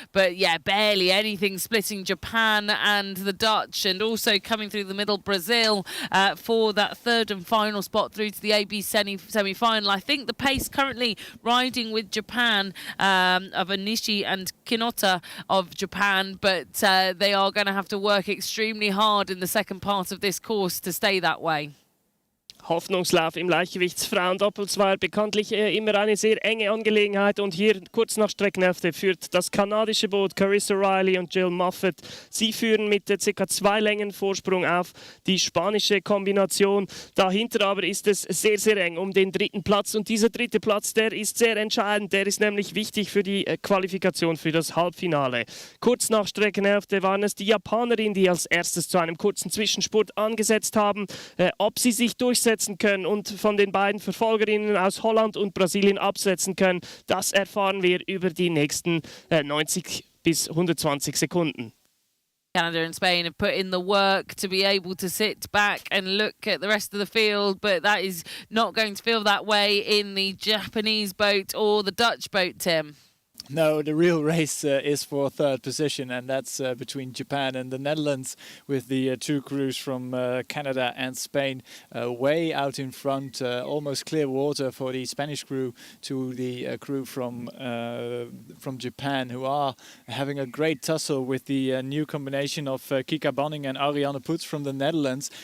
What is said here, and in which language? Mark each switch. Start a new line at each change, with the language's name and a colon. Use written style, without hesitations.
English: But, yeah, barely anything splitting Japan and the Dutch, and also coming through the middle, Brazil, for that 3rd and final spot through to the ABC semi-final. I think the pace currently riding with Japan of Onishi and Kinota of Japan, but they are going to have to work extremely hard in the second part of this course to stay that way.
German: Hoffnungslauf im Leichtgewichtsfrauen-Doppel war bekanntlich immer eine sehr enge Angelegenheit, und hier kurz nach Streckenhälfte führt das kanadische Boot Carissa Riley und Jill Moffat. Sie führen mit ca. 2 Längen Vorsprung auf die spanische Kombination. Dahinter aber ist es sehr, sehr eng um den 3. Platz, und dieser 3. Platz, der ist sehr entscheidend. Der ist nämlich wichtig für die Qualifikation für das Halbfinale. Kurz nach Streckenhälfte waren es die Japanerinnen, die als erstes zu einem kurzen Zwischenspurt angesetzt haben. Ob sie sich durchsetzen können und von den beiden Verfolgerinnen aus Holland und Brasilien absetzen können, das erfahren wir über die nächsten 90 bis 120 Sekunden.
English: Canada and Spain have put in the work to be able to sit back and look at the rest of the field, but that is not going to feel that way in the Japanese boat or the Dutch boat, Tim. No, the real race is for 3rd position, and that's between Japan and the Netherlands, with the 2 crews from Canada and Spain way out in front, almost clear water for the Spanish crew to the crew from Japan, who are having a great tussle with the new combination of Kika Banning and Ariane Putz from the Netherlands.